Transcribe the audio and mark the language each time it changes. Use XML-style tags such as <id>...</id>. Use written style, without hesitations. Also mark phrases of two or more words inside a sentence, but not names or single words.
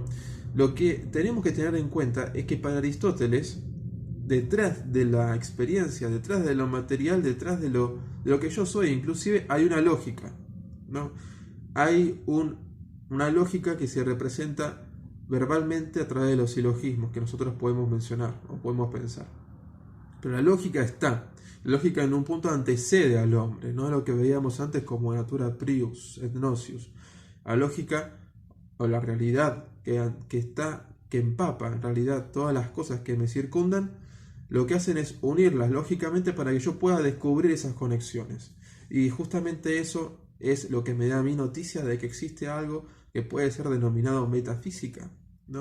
<es>Lo que tenemos que tener en cuenta es que para Aristóteles, detrás de la experiencia, detrás de lo material, detrás de lo que yo soy, inclusive hay una lógica, ¿no? Hay una lógica que se representa verbalmente a través de los silogismos que nosotros podemos mencionar o podemos pensar. Pero la lógica está. La lógica en un punto antecede al hombre, no a lo que veíamos antes como</es> <la>natura prius, et nocius.</la> <es>La lógica o la realidad que empapa en realidad todas las cosas que me circundan, lo que hacen es unirlas lógicamente para que yo pueda descubrir esas conexiones. Y justamente eso es lo que me da a mí noticia de que existe algo que puede ser denominado metafísica, ¿no?</es>